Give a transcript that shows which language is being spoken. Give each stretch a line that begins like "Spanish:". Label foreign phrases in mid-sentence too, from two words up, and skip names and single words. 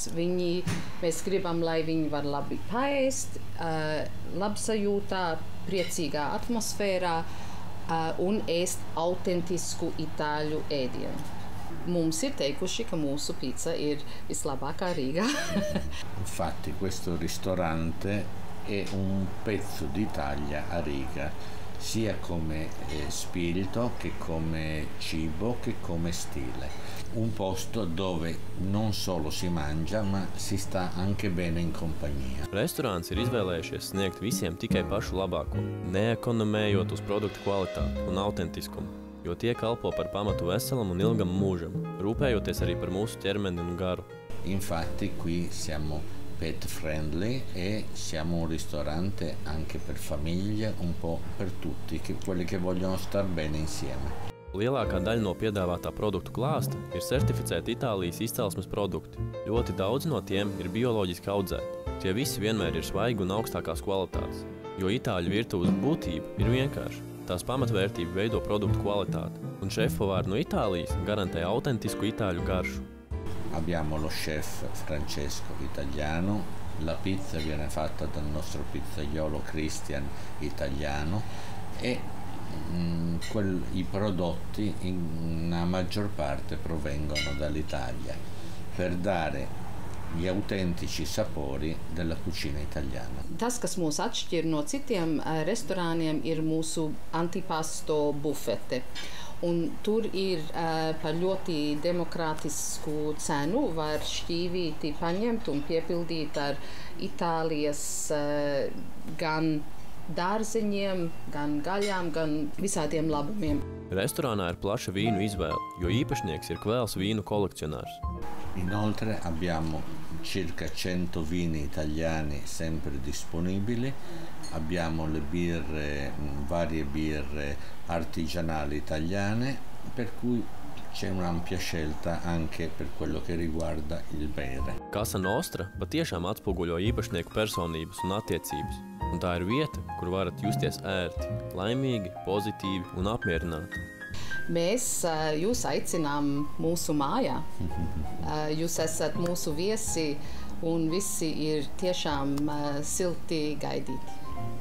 Latvian: Mēs gribam, lai viņi var labi paēst, labsajūtā, priecīgā atmosfērā un ēst autentisku itāļu ēdienu. Mums ir teikuši, ka mūsu pizza ir vislabākā Rīgā.
Italian: Infatti questo ristorante è un pezzo d'Italia a Riga, sia come spirito che come cibo che come stile. Un posto dove non solo si mangia, ma si sta anche bene in compagnia.
Latvian: Restorāns ir izvēlējušies sniegt visiem tikai pašu labāko, neekonomējot uz produktu kvalitāti un autentiskumu, jo tie kalpo par pamatu veselam un ilgam mūžam, rūpējoties arī par mūsu ķermeni un garu.
Italian: Infatti qui siamo
English: pet friendly
Italian: e siamo un ristorante anche per famiglie, un po' per tutti, quelli che vogliono star bene insieme.
Latvian: Lielākā daļa no piedāvātā produktu klāsta ir certificēti Itālijas izcelsmes produkti. Ļoti daudz no tiem ir bioloģiski audzēti. Tie visi vienmēr ir svaigi un augstākās kvalitātes, jo itāļu virtuves būtība ir vienkārša. Tās pamatvērtība veido produktu kvalitāti, un šefpavāri no Itālijas garantē autentisku itāļu garšu.
Italian: Abbiamo lo chef Francesco italiano, la pizza viene fatta dal nostro pizzaiolo Christian italiano e i prodotti in la maggior parte provengono dall'Italia per dare gli autentici sapori della cucina italiana.
Latvian: Tas, kas mūs atšķir no citiem restorāniem, ir mūsu antipasto bufete. Un tur ir par ļoti demokrātisku cenu var šķīvīti paņemt un piepildīt ar Itālijas gan dārzeņiem, gan gaļām, gan visādiem labumiem. Restorānā ir plaša vīnu izvēle, jo īpašnieks ir kvēls vīnu kolekcionārs.
Italian: Inoltre abbiamo circa 100 vini italiani sempre disponibili, abbiamo le birre, varie birre artigianali italiane, per cui c'è un'ampia scelta anche per quello che riguarda il bere.
Latvian: Casa Nostra patiešām atspoguļo īpašnieku personības un attiecības, un tā ir vieta, kur varat justies ērti, laimīgi, pozitīvi un apmierināti. Mēs jūs aicinām mūsu mājā. Jūs esat mūsu viesi un visi ir tiešām silti gaidīti.